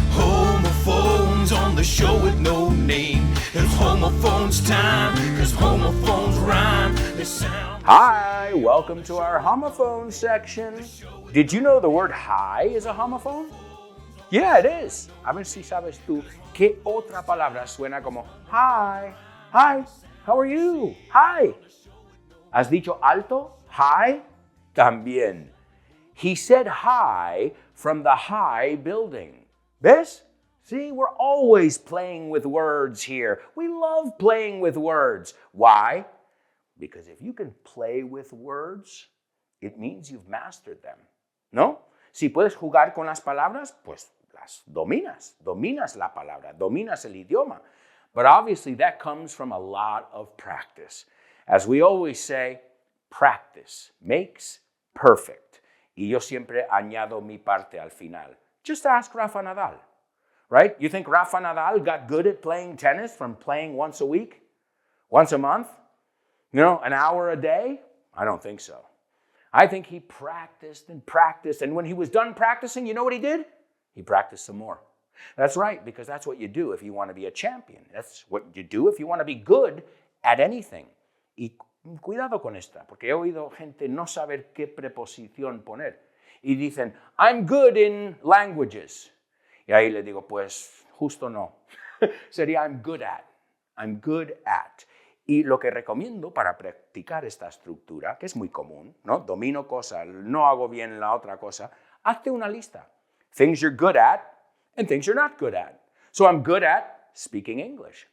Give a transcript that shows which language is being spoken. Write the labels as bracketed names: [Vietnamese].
[English] Homophones on the show with no name. It's homophones time, cause homophones rhyme. They sound... Hi, welcome to our homophone section. Did you know the word hi is a homophone? Yeah, it is. [Spanish] A ver si sabes tú qué otra palabra suena como hi. [English] Hi, how are you? Hi. [Spanish] ¿Has dicho alto? [English] Hi. [Spanish] También. [English] He said hi from the high building. [Spanish] ¿Ves? [English] See, we're always playing with words here. We love playing with words. Why? Because if you can play with words, it means you've mastered them. [Spanish] ¿No? Si puedes jugar con las palabras, pues las dominas. Dominas la palabra, dominas el idioma. [English] But obviously that comes from a lot of practice. As we always say, practice makes perfect. [Spanish] Y yo siempre añado mi parte al final. [English] Just ask Rafa Nadal, right? You think Rafa Nadal got good at playing tennis from playing once a week, once a month, an hour a day? I don't think so. I think he practiced, and when he was done practicing, you know what he did? He practiced some more. That's right, because that's what you do if you want to be a champion. That's what you do if you want to be good at anything. [Spanish] Y cuidado con esta, porque he oído gente no saber qué preposición poner. Y dicen, [English] I'm good in languages. [Spanish] Y ahí le digo, pues, justo no. Sería [English] I'm good at. I'm good at. [Spanish] Y lo que recomiendo para practicar esta estructura, que es muy común, ¿no? Domino cosa, no hago bien la otra cosa, hazte una lista. [English] Things you're good at and things you're not good at. So I'm good at speaking English.